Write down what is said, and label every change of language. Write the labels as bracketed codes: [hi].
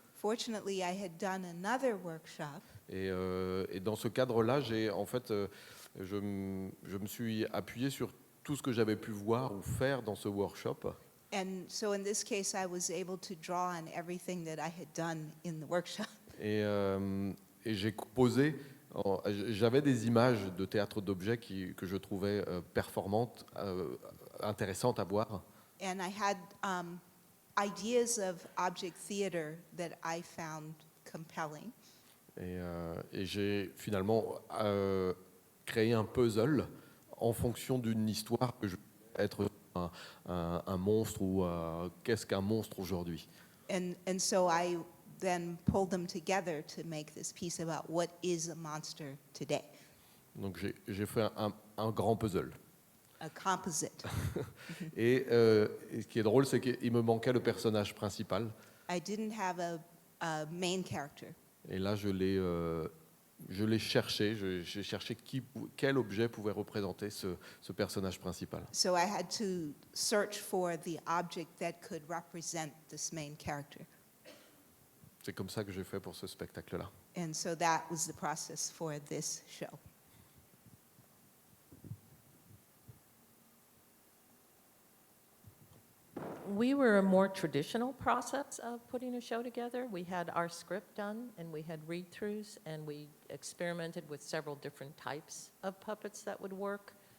[en] Fortunately, I had done another workshop. [fr] Et dans ce cadre-là, je me suis appuyé sur tout ce que j'avais pu voir ou faire dans ce workshop. [en] And so in this case, I was able to draw on everything that I had done in the workshop. [fr] Et j'ai composé. J'avais des images de théâtre d'objets que je trouvais performantes, intéressantes à voir. [en] And I had ideas of object theater that I found compelling. [fr] Et j'ai finalement créé un puzzle en fonction d'une histoire que je vais être un monstre, ou qu'est-ce qu'un monstre aujourd'hui. [en] And so I then pulled them together to make this piece about what is a monster today. [fr] Donc j'ai fait un grand puzzle. [en] A composite. [fr] Et ce qui est drôle, c'est qu'il me manquait le personnage principal. [en] I didn't have a main character. [fr] Et là, je l'ai cherché. J'ai cherché quel objet pouvait représenter ce personnage principal. [en] So I had to search for the object that could represent this main character. [fr] C'est comme ça que j'ai fait pour ce spectacle-là. [en] And so that was the process for this show. We were a more traditional process of putting a show together. We had our script done, and we had read-throughs, and we experimented with several different types of puppets that would work.